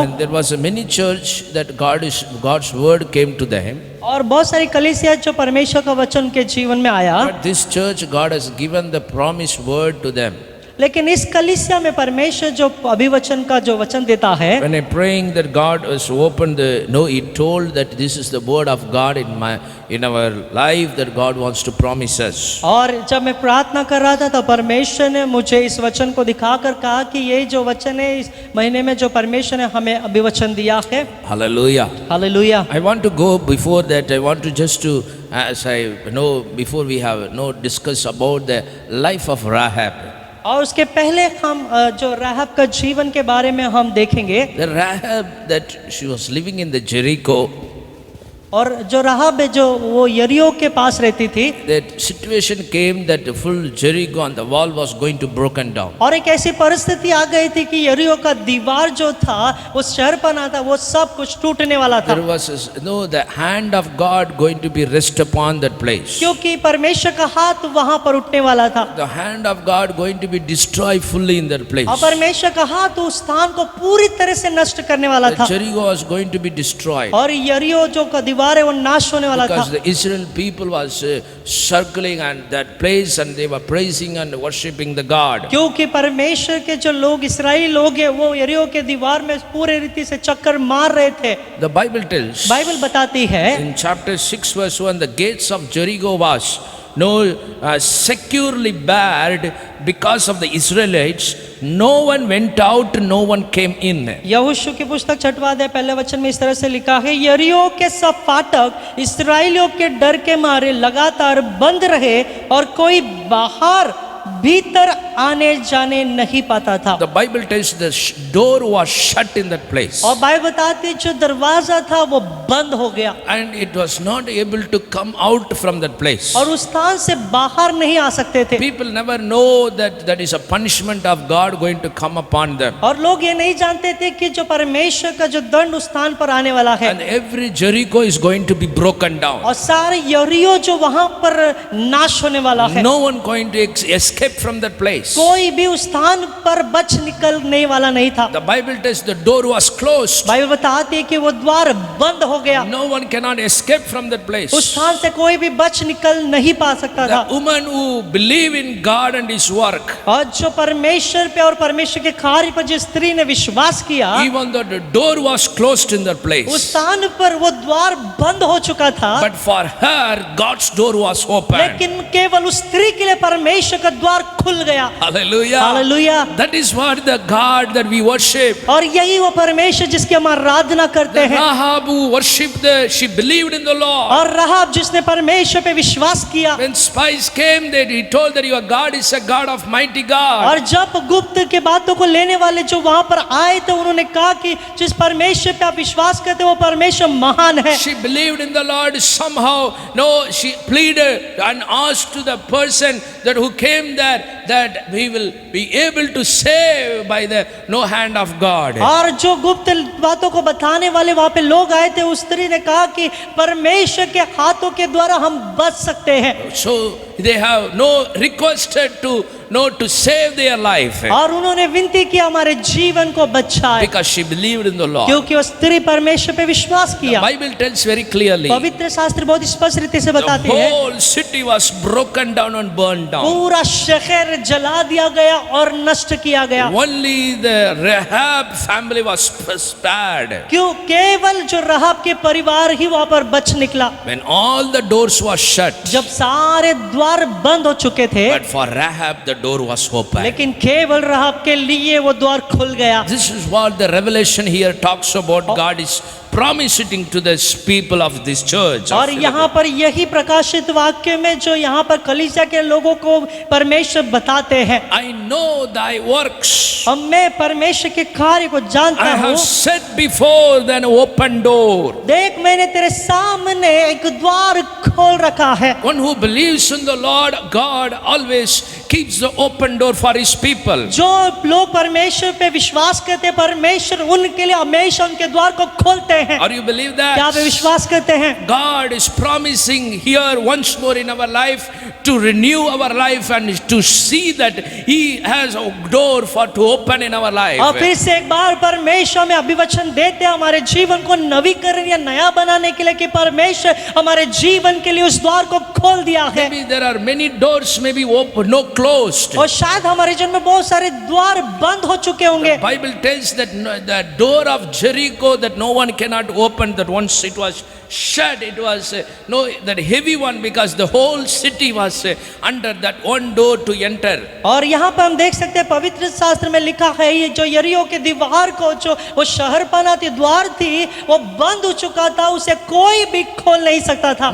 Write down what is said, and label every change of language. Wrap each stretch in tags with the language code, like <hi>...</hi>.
<en>And there was a many church that God's word came to them.</en> <hi>और बहुत सारी कलीसिया जो परमेश्वर का वचन के जीवन में आया,</hi> <en>But this church, God has given the promised word to them.</en> <hi>लेकिन इस कलीसिया में परमेश्वर जो अभिवचन का जो वचन देता है,</hi> <en>When I'm praying that God has opened He told that this is the word of God in our life that God wants to promise us.</en> <hi>और जब मैं प्रार्थना कर रहा था तो परमेश्वर ने मुझे इस वचन को दिखाकर कहा कि ये जो वचन है इस महीने में जो परमेश्वर ने हमें अभिवचन दिया है।</hi> <en>Hallelujah.</en> <hi>Hallelujah.</hi> <en>I want to go before that. I want to just to, as I know, before we have discuss about the life of Rahab.</en> <hi>और उसके पहले हम जो राहब का जीवन के बारे में हम देखेंगे।</hi> <en>The Rahab that she was living in the Jericho,</en> <hi>और जो राहब है जो वो यरीहो के पास रहती थी,</hi> <en>that situation came that the full Jericho and the wall was going to broken down.</en> <hi>और एक ऐसी परिस्थिति आ गई थी कि यरीहो का दीवार जो था वो शहर बना था, वो सब कुछ टूटने वाला था,</hi> <en>There was the hand of God going to be rest upon that place.</en> <hi>क्योंकि परमेश्वर का हाथ वहां पर उठने वाला था,</hi> <en>The hand of God going to be destroyed fully in that place.</en> <hi>और परमेश्वर का हाथ उस स्थान को पूरी तरह से नष्ट करने वाला</hi> <en>The</en> <hi>था,</hi> <en>Jericho was going to be destroyed.</en> <hi>और यरीहो जो का दीवार है वो नाश होने वाला था,</hi> <en>Because the Israel people was circling and that place and they were praising and worshipping the God.</en> <hi>क्योंकि परमेश्वर के जो लोग इस्राएली लोग हैं वो यरीहो के दीवार में पूरे रीति से चक्कर मार रहे थे।</hi> <en>The Bible tells</en> <hi>बाइबल बताती है</hi> <en>in chapter 6 verse 1, the gates of Jericho was securely barred because of the Israelites. No one went out, no one came in.</en> <hi>यहोशू की पुस्तक 6वां अध्याय पहले वचन में इस तरह से लिखा है, यरीहो के सब फाटक इस्राएलियों के डर के मारे लगातार बंद रहे और कोई बाहर भीतर आने जाने नहीं पाता था।</hi> <en>The Bible tells the door was shut in that place.</en> <hi>और बाइबल बताती है जो दरवाजा था वो बंद हो गया</hi> <en>And it was not able to come out from that place.</en> <hi>और उस स्थान से बाहर नहीं आ सकते थे।</hi> <en>People never know that that is a punishment of God going to come upon them.</en> <hi>और लोग ये नहीं जानते थे कि जो परमेश्वर का जो दंड उस स्थान पर आने वाला है,</hi> <en>And every Jericho is going to be broken down.</en> <hi>और सारे यरीहो जो वहां पर नाश होने वाला है,</hi> <en>No one going to escape from that place.</en> <hi>कोई भी उस स्थान पर बच निकलने वाला नहीं था।</hi> <en>The Bible tells the door was closed.</en> <hi>Bible बताती है कि वो द्वार बंद हो हो गया।</hi> <en>No one cannot escape from that place.</en> <hi>उस स्थान से कोई भी बच निकल नहीं पा सकता था।</hi> <en>The woman who believed in God and His work,</en> <hi>और जो परमेश्वर पे और परमेश्वर के कार्य पर जिस स्त्री ने विश्वास किया,</hi> <en>even though the door was closed in that</en> <hi>उस</hi> <en>place,</en> <hi>स्थान पर वो द्वार बंद हो चुका था,</hi> <en>but for her, God's door was open.</en> <hi>लेकिन केवल उस स्त्री के लिए परमेश्वर का द्वार खुल गया।</hi> <en>Hallelujah.</en> <hi>Hallelujah.</hi> <en>That is what the God that we worship.</en> <hi>और यही वो परमेश्वर जिसकी हम आराधना करते हैं।</hi> <en>Rahab who worshipped, she believed in the Lord.</en> <hi>और राहाब जिसने परमेश्वर पे विश्वास किया,</hi> <en>When spies came, he told that your God is a God of mighty God.</en> <hi>और जब गुप्त के बातों को लेने वाले जो वहां पर आए थे, उन्होंने कहा कि जिस परमेश्वर पे आप विश्वास करते हो वो परमेश्वर महान है।</hi> <en>She believed in the Lord somehow. No, she pleaded and asked to the person that who came there that we will be able to save by the no hand of God.</en> <hi>और जो गुप्त बातों को बताने वाले वहां पे लोग आए थे, उस स्त्री ने कहा कि परमेश्वर के हाथों के द्वारा हम बच सकते हैं।</hi> <en>So they have no requested to save their life</en> <hi>और उन्होंने विनती की हमारे जीवन को बचाए,</hi> <en>because she believed in the Lord.</en> <hi>क्योंकि वो स्त्री परमेश्वर पे विश्वास</hi> <en>The</en> <hi>किया।</hi> <en>Bible tells very clearly</en> <hi>पवित्र शास्त्र बहुत स्पष्ट रीति से</hi> <en>the</en> <hi>बताती है,</hi> <en>whole city was broken down and burned down.</en> <hi>पूरा शहर जला दिया गया और नष्ट किया गया।</hi> <en>Only the Rahab family was spared.</en> <hi>क्यों? केवल जो राहाब के परिवार ही वहां पर बच निकला।</hi> <en>When all the doors were shut,</en> <hi>जब सारे द्वार बंद हो चुके थे,</hi> <en>but for Rahab the door was open.</en> <hi>लेकिन केवल राहाब के लिए वो द्वार खुल गया।</hi> <en>This is what the revelation here talks about. God is promising to the people of this church.</en> <hi>और यहाँ पर यही प्रकाशित वाक्य में जो यहाँ पर कलीसिया के लोगों को परमेश्वर बताते हैं,</hi> <en>I know thy works.</en> <hi>और मैं परमेश्वर के कार्य को जानता</hi> <en>I</en> <hi>हूँ।</hi> <en>have set before thee an open door.</en> <hi>देख, मैंने तेरे सामने एक द्वार खोल रखा है।</hi> <en>One who believes in the Lord God always keeps the open door for his people.</en> <hi>जो लोग परमेश्वर पे विश्वास करते हैं, परमेश्वर उनके लिए हमेशा उनके द्वार को खोलते हैं।</hi> <en>Or you believe</en> <hi>क्या</hi> <en>that?</en> <hi>आप विश्वास करते हैं?</hi> <en>God is promising here once more in our life to renew our life and to see that He has a door for to open in our life.</en> <hi>और फिर से एक बार परमेश्वर में अभिवचन देते हैं हमारे जीवन को नवीकरण या नया बनाने के लिए कि परमेश्वर हमारे जीवन के लिए उस द्वार को खोल दिया है।</hi> <en>Maybe there are many doors, maybe open, no closed.</en> <hi>और शायद हमारे जीवन में बहुत सारे द्वार बंद हो चुके होंगे।</hi> <en>Bible tells that the door of Jericho that no one cannot open, that once it was shut, it was that heavy one, because the whole city was under that one door to enter.</en> <hi>और यहाँ पर हम देख सकते हैं पवित्र शास्त्र में लिखा है, ये जो यरीहो के दीवार को जो वो शहरपना थी, द्वार थी, वो बंद हो चुका था, उसे कोई भी खोल नहीं सकता था।</hi>